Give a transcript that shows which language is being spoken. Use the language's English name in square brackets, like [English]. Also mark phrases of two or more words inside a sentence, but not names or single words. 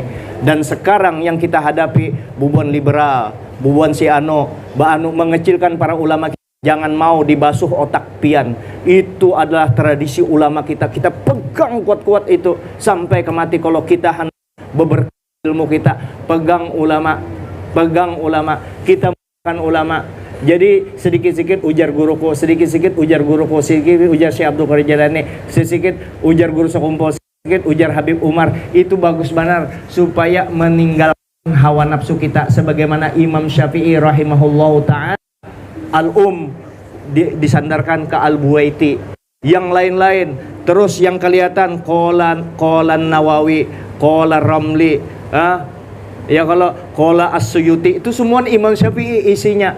[Indonesian] Dan sekarang yang kita hadapi bubuan liberal, bubuan si Ba'anu mengecilkan para ulama kita. [Banjar] Jangan mau dibasuh otak pian. Itu adalah tradisi ulama kita. [Indonesian] Kita pegang kuat-kuat itu sampai ke mati. Kalau kita beberapa ilmu kita pegang ulama, kita makan ulama. [Banjar] Jadi sedikit-sedikit ujar guruku, sedikit-sedikit ujar guruku, sedikit ujar Syekh Abdul Qadir Jailani, sedikit ujar guru sekumpul, sedikit ujar Habib Umar. [Indonesian] Itu bagus benar supaya meninggalkan hawa nafsu kita, sebagaimana Imam Syafi'i [Arabic] رحمه الله تعالى [Indonesian] disandarkan ke Al-Buwaiti. Yang lain-lain terus yang kelihatan qolan Nawawi, qolan Ramli, ya kalau Qola As-Suyuti itu semua Imam Syafi'i isinya.